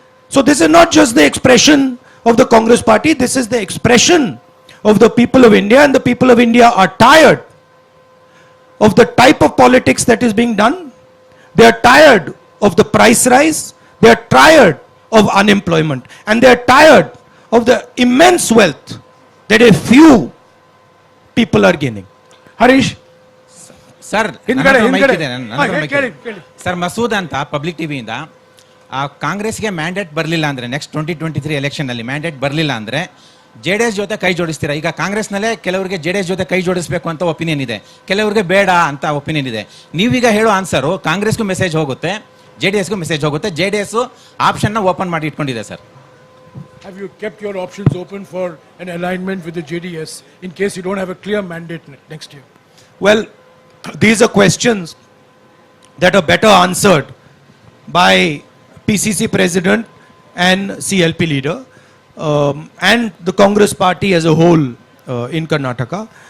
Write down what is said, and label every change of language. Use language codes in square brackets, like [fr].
[en] So this is not just the expression of the Congress party, this is the expression of the people of India, and the people of India are tired of the type of politics that is being done. They are tired of the price rise. They are tired of unemployment. And they are tired of the immense wealth that a few people are gaining. [kn] Harish sir ಹಿಂದ್ಗಡೆ ಹಿಂದ್ಗಡೆ ಕೇಳಿ ಕೇಳಿ sir Masood ಅಂತ public ಟಿವಿಯಿಂದ ಆ ಕಾಂಗ್ರೆಸ್ಗೆ mandate ಬರಲಿಲ್ಲ ಅಂದ್ರೆ next 2023 election ಅಲ್ಲಿ ಮ್ಯಾಂಡೇಟ್ ಬರಲಿಲ್ಲ ಅಂದ್ರೆ ಜೆಡಿಎಸ್ ಜೊತೆ ಕೈ ಜೋಡಿಸ್ತೀರಾ? ಈಗ ಕಾಂಗ್ರೆಸ್ನಲ್ಲೇ ಕೆಲವರಿಗೆ ಜೆಡಿಎಸ್ ಜೊತೆ ಕೈ ಜೋಡಿಸಬೇಕು ಅಂತ ಒಪಿನಿಯನ್ ಇದೆ, ಕೆಲವರಿಗೆ ಬೇಡ ಅಂತ ಒಪಿನಿಯನ್ ಇದೆ. ನೀವೀಗ ಹೇಳೋ ಆನ್ಸರು ಕಾಂಗ್ರೆಸ್ಗೂ ಮೆಸೇಜ್ ಹೋಗುತ್ತೆ, ಜೆಡಿಎಸ್ಗೂ ಮೆಸೇಜ್ ಹೋಗುತ್ತೆ. ಜೆಡಿಎಸ್ ಆಪ್ಷನ್ನ ಓಪನ್ ಮಾಡಿ ಇಟ್ಕೊಂಡಿದೆ sir. [en] Have you kept your options open for an alignment with the JDS in case you don't have a clear mandate next year? Well, these are questions that are better answered by PCC president and CLP leader and the Congress party as a whole in Karnataka.